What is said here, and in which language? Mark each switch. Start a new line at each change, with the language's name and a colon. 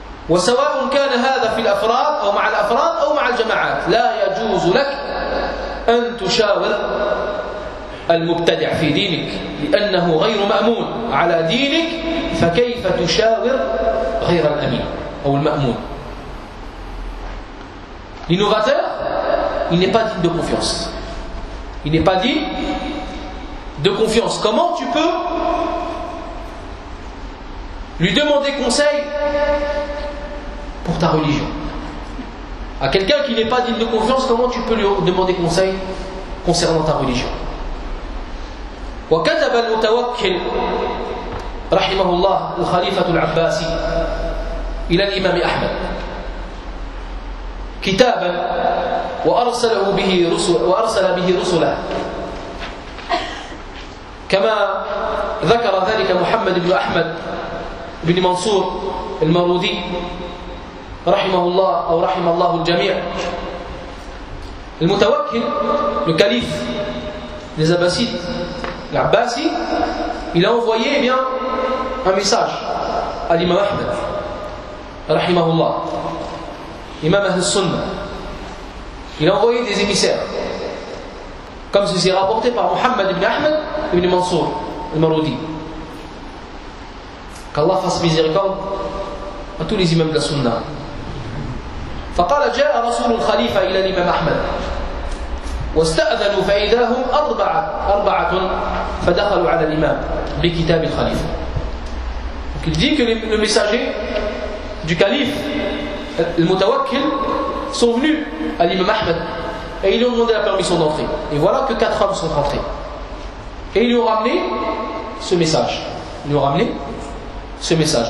Arabic: وسواء كان هذا في الأفراد أو مع الأفراد أو مع الجماعات لا يجوز لك أن تشاور المبتدع في دينك لأنه غير مأمون على دينك فكيف تشاور غير الأمين أو المأمون.
French: L'innovateur, il n'est pas digne de confiance. Il n'est pas digne de confiance. Comment tu peux lui demander conseil pour ta religion? À quelqu'un qui n'est pas digne de confiance, comment tu peux lui demander conseil concernant ta religion?
Arabic: وكتب المتوكل رحمه الله الخليفة العباسي إلى الإمام أحمد كتابا وأرسل به رسله كما ذكر ذلك محمد بن أحمد بن منصور المرودي رحمه الله أو رحم الله الجميع.
French: المتوكل
Arabic: الكليف للعباسي,
French: il a envoyé un message الإمام أحمد
Arabic: رحمه الله إمام أهل السنة
French: il a envoyé des émissaires comme ceci rapporté par Muhammad ibn Ahmed ibn Mansour al-Maroudi. Qu'Allah fasse miséricorde à tous les imams de la Sunna.
Arabic: فقال جاء رسول الخليفة إلى الإمام أحمد واستأذنوا فإذا هم أربعة فدخلوا على الإمام بكتاب الخليفة.
French: Donc il dit que le messager du calife, le mutawakkil, sont venus à l'imam Ahmed et ils lui ont demandé la permission d'entrer. Et voilà que quatre hommes sont rentrés. Et ils lui ont ramené ce message. Ils lui ont ramené ce message.